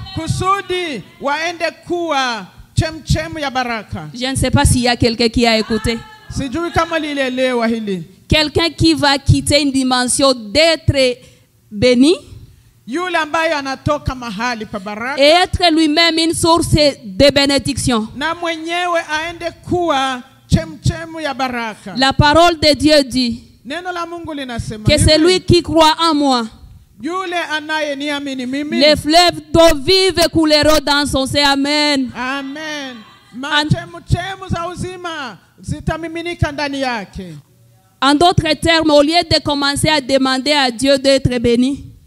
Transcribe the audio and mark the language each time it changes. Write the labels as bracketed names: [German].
[Swahili] Kusudi waende kuwa chemchemu ya baraka. [French] Je ne sais pas s'il y a quelqu'un qui a écouté. [Swahili] Sijui kama lilielewa hili. [French] Quelqu'un qui va quitter une dimension d'être béni. [Swahili] Yule ambaye anatoka mahali pa baraka. [French] Et être lui-même une source de bénédiction. [Swahili] Na mwenyewe aende kuwa chemchemu ya baraka. [French] La parole de Dieu dit [Swahili] Neno la Mungu linasema [French] que celui qui croit en moi, [Swahili] yule anayeniamini mimi, [French] les fleuves d'eau vive couleront dans son sein. Amen. [Swahili] Amen. Chemchemu za uzima zitamiminika ndani yake. [French] En d'autres termes, au lieu de commencer à demander à Dieu d'être béni,